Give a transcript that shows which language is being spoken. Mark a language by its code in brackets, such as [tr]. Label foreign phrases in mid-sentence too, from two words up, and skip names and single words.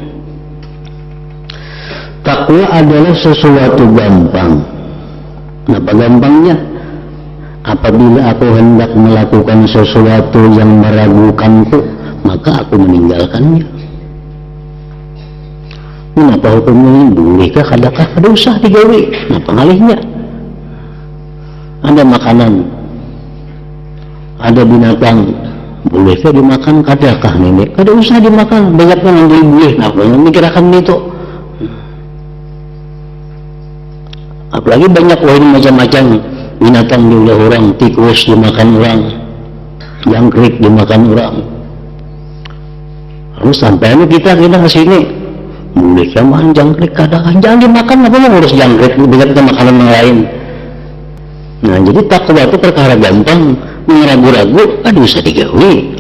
[id] Takwa adalah sesuatu gampang. Kenapa gampangnya? Apabila aku hendak melakukan sesuatu yang meragukanku, maka aku meninggalkannya. Kenapa hukumnya ini? Bolehkah, [bjn] kadakah, kada usah digawe. Kenapa ngalihnya? [id] Ada makanan, ada binatang, bolehkah dimakan, kadakah nenek? Kada usah dimakan, banyak yang boleh. Kenapa yang mikirkan itu? Apalagi banyak macam-macam binatang diulah orang, tikus dimakan orang, jangkrik dimakan orang. Lalu sampai kita ke sini, boleh makan jangkrik, kadang jangan dimakan, apa yang harus jangkrik, biar kita makanan yang lain. Nah jadi takwa itu perkara gampang, meragu-ragu, aduh usah digawe.